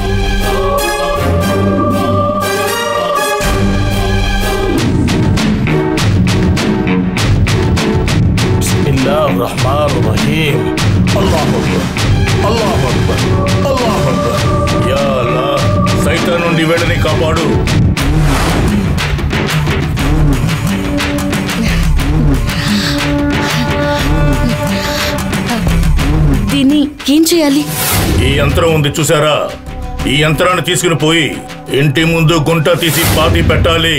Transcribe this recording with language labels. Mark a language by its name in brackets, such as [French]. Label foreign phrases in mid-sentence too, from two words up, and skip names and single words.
[Arabic] بسم الله الرحمن الرحيم الله أكبر الله أكبر الله أكبر [Telugu] యా అల్లా, సైతాన్ నుండి వీళ్ళని కాపాడు. దీన్ని ఏం చేయాలి? ఈ యంత్రం ఉంది చూసారా, ఈ యంత్రాన్ని తీసుకుని పోయి ఇంటి ముందు గుంట తీసి పాతి పెట్టాలి.